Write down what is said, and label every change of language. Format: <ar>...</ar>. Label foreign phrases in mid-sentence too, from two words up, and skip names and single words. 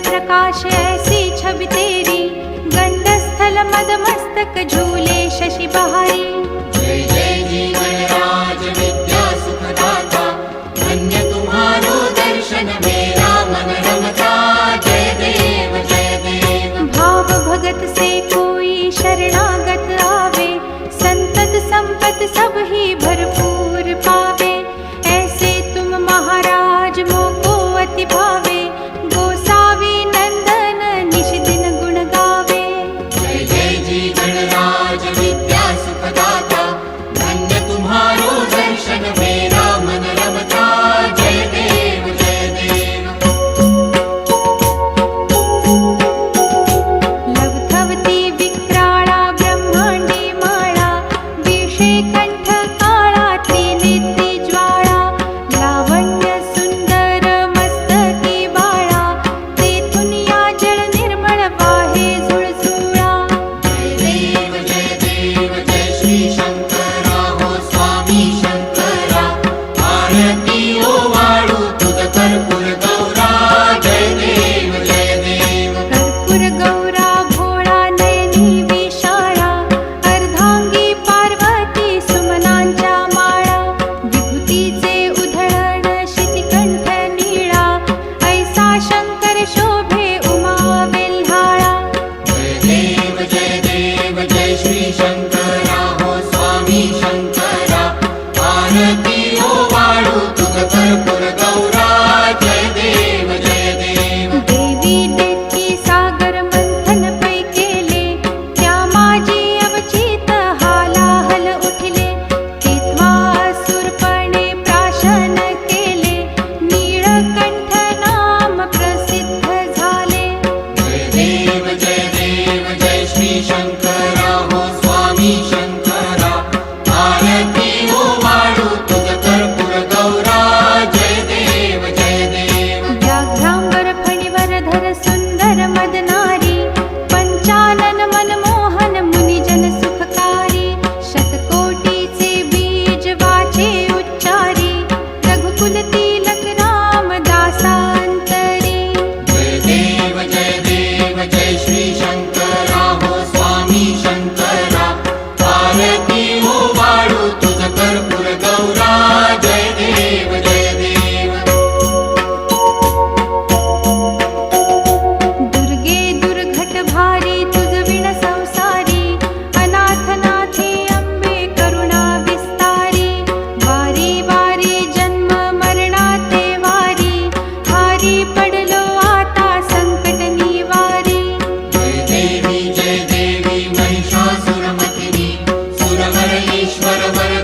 <hi>प्रकाश ऐसी छवि तेरी, गंडस्थल मदमस्तक झूले शशि बहारी। जय जय जी गणराज विद्या सुखदाता, धन्य तुम्हारो दर्शन मेरा मन रमता। जय देव जय देव। भाव भगत से कोई शरणागत आवे, संतत संपत सब ही भरपूर पावे। ऐसे तुम महाराज मोको अति भावे, गोसावी नंदन निश दिन गुण गावे। जय जय जी गणराज विद्या सुखदाता, धन्य तुम्हारो दर्शन मेरा मन रमता। जय देव जय देव।</hi> <mr>लवथवती विक्राळा ब्रह्मांडी माळा, विषे कंठ काळा त्रिनेत्री ज्वाळा। लावण्य सुंदर मस्तकी बाळा, तेथून या जळ निर्मळ वाहे झुळझुळा। जय देव जय श्री शंकरा हो स्वामी शंकरा, आरती ओवाळू तुझ कर्पूर गौरा। जय देव जय देव। कर्पूर गौरा भोळा नयनी विशाळा, अर्धांगी पार्वती सुमनांच्या माळा। विभूतीचे उधळण शितिकंठ नीळा, ऐसा शंकर शोभे उमा वेल्हाळा। जय देव जय श्री शंकरा हो स्वामी शंकरा, आरती ओवाळू तुझ कर्पूर गौरा। जय देव जय देव। देवी देती सागर मंथन पै केले, त्या माझी अवचित हालाहल उठले। तेव्हा असुरपणे प्राशन केले, नीळकंठ नाम प्रसिद्ध झाले। जय देव जय श्री शंकरा हो स्वामी शंकरा, आरती ओवाळू तुझ कर्पूर गौरा। जय देव जय देव। व्याघ्रांबर फणीवरधर सुंदर मदनारी, पंचानन मनमोहन मुनिजन सुखकारी। शतकोटीचे बीज वाचे उच्चारी, रघुकुल तिलक रामदासांतरी। जय देव जय श्री शंकरा हो स्वामी शंकरा, आरती ओवाळू तुझ कर्पूर गौरा। जय देव जय देव। दुर्गे दुर्घट भारी तुझ विण संसारी, अनाथनाथे अंबे करुणा विस्तारी। वारी वारी जन्म मरणाते वारी, हारी पडलो आता संकट निवारी। जय देवी महिषासुरमर्दिनी, सुरवर ईश्वर</mr>